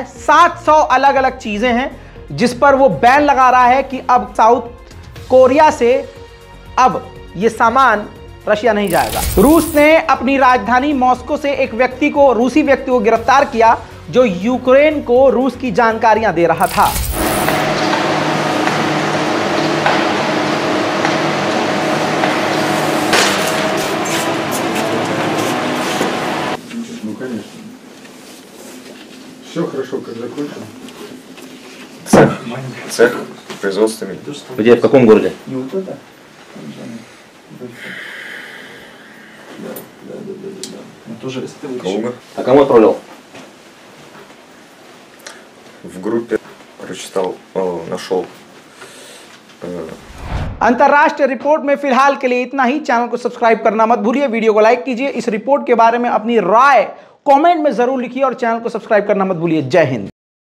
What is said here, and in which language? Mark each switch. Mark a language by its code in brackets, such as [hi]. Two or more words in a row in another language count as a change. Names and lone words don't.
[hi] 700 अलग अलग चीजें हैं जिस पर वो बैन लगा रहा है कि अब साउथ कोरिया से अब ये सामान रशिया नहीं जाएगा। रूस ने अपनी राजधानी मॉस्को से एक रूसी व्यक्ति को गिरफ्तार किया जो यूक्रेन को रूस की जानकारियां दे रहा था। [ru] Все хорошо, как закончил. Цех производственный. Где, в каком городе? Не вот это? Да. Тоже если ты Калуга. А кому отправлял? В группе прочитал, нашел. [hi] अंतरराष्ट्रीय रिपोर्ट में फिलहाल के लिए इतना ही। चैनल को सब्सक्राइब करना मत भूलिए, वीडियो को लाइक कीजिए, इस रिपोर्ट के बारे में अपनी राय कमेंट में जरूर लिखिए और चैनल को सब्सक्राइब करना मत भूलिए। जय हिंद।